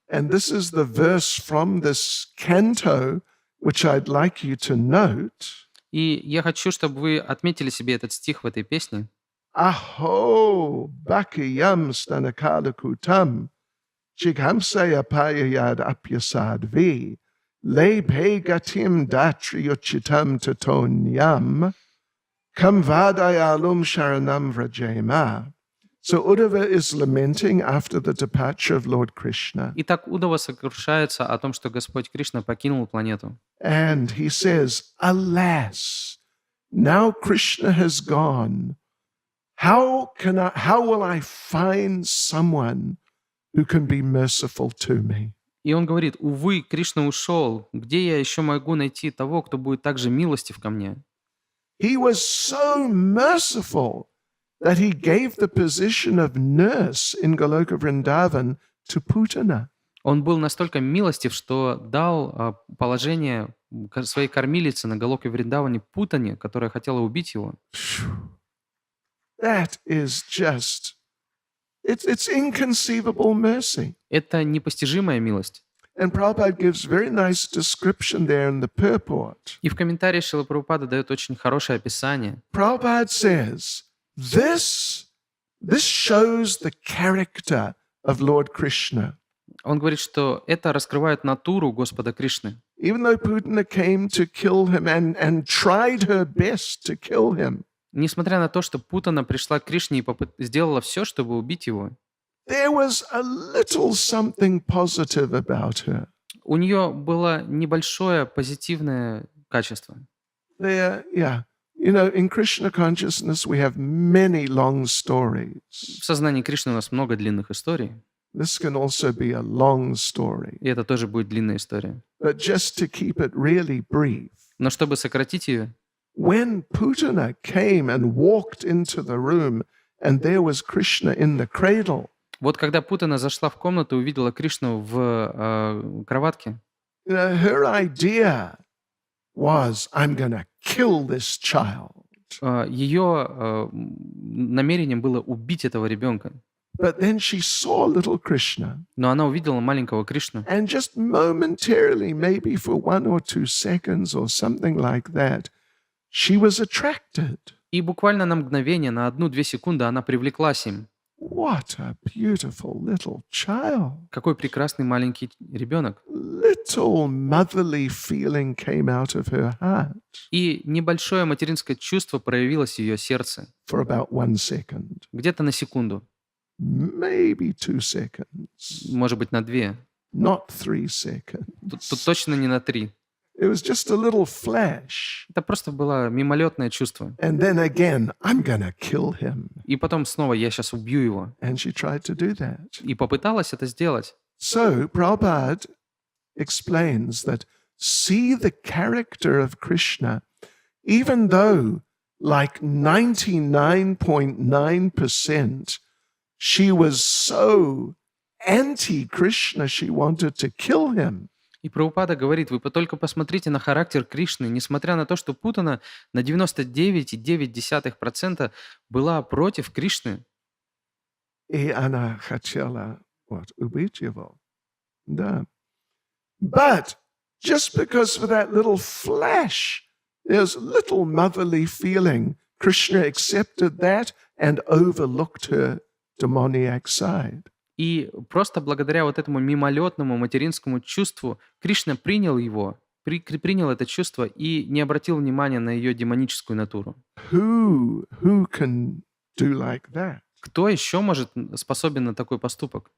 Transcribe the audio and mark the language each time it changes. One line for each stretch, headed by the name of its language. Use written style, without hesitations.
English: And this is the verse from this canto which I'd like you to note.
Russian: И я хочу, чтобы вы отметили себе этот стих в этой песне.
Sanskrit: Aho bakiyam stanakala kutam chighamsaya payayad apyasad vi le gatim datriyochitam tatonyam kamvadayalum sharanam vrajema.
English: So Uddhava is lamenting after the departure of Lord Krishna.
Russian: Итак, Удава сокрушается о том, что Господь Кришна покинул планету.
English: And he says, alas, now Krishna has gone. How will I find someone who can be merciful to me?
Russian: И он говорит: увы, Кришна ушел. Где я еще могу найти того, кто будет так же милостив ко мне?
English: He was so merciful that he gave the position of nurse in Goloka Vrindavan to Putana.
Russian: Он был настолько милостив, что дал положение своей кормилице на Галоке Вриндаване Путане, которая хотела убить его.
English: That is just, it's inconceivable mercy.
Russian: Это непостижимая милость.
English: And Prabhupada gives very nice description there in the purport.
Russian: И в комментарии Шрила Прабхупада дает очень хорошее описание.
English: Prabhupada says, this shows the character of Lord Krishna.
Russian: Он говорит, что это раскрывает натуру Господа Кришны.
English: Even though Putana came to kill him and tried her best to kill him,
Russian: Несмотря на то, что Путана пришла к Кришне и сделала все, чтобы убить его,
English: there was a little something positive about her.
Russian: у нее было небольшое позитивное качество.
English: There, yeah. You know, in Krishna consciousness we have many long stories.
Russian: В сознании Кришны у нас много длинных историй,
English: This can also be a long story.
Russian: и это тоже будет длинная история.
English: But just to keep it really brief,
Russian: Но чтобы сократить ее,
English: when Putana came and walked into the room and there was Krishna in the cradle,
Russian: вот когда Путана зашла в комнату и увидела Кришну в кроватке,
English: you know, her idea was, I'm going to kill this child.
Russian: ее намерением было убить этого ребенка.
English: But then she saw little Krishna,
Russian: Но она увидела маленького Кришну.
English: and just momentarily, maybe for 1 or 2 seconds or something like that, she was attracted.
Russian: И буквально на мгновение, на 1-2 секунды она привлеклась им.
English: What a beautiful little child.
Russian: Какой прекрасный маленький ребенок.
English: Little motherly feeling came out of her heart
Russian: И небольшое материнское чувство проявилось в ее сердце.
English: for about 1 second,
Russian: Где-то на секунду,
English: maybe 2 seconds,
Russian: может быть, на 2.
English: not 3 seconds.
Russian: Тут точно не на 3.
English: It was just a little flash.
Russian: Это просто было мимолетное чувство.
English: And then again, I'm going to kill him.
Russian: И потом снова я сейчас убью его.
English: And she tried to do that.
Russian: И попыталась это сделать.
English: So Prabhupada explains that see the character of Krishna, even though like 99.9% she was so anti-Krishna, she wanted to kill him.
Russian: И Прабхупада говорит, вы только посмотрите на характер Кришны, несмотря на то, что Путана на 99,9% была против Кришны. И она хотела убить его. Да.
English: But just because for that little flash, there's little motherly feeling, Krishna accepted that and overlooked her demoniac side.
Russian: И просто благодаря вот этому мимолетному материнскому чувству Кришна принял его, принял это чувство и не обратил внимания на ее демоническую натуру.
English: Who can do like that? Кто еще способен на такой поступок?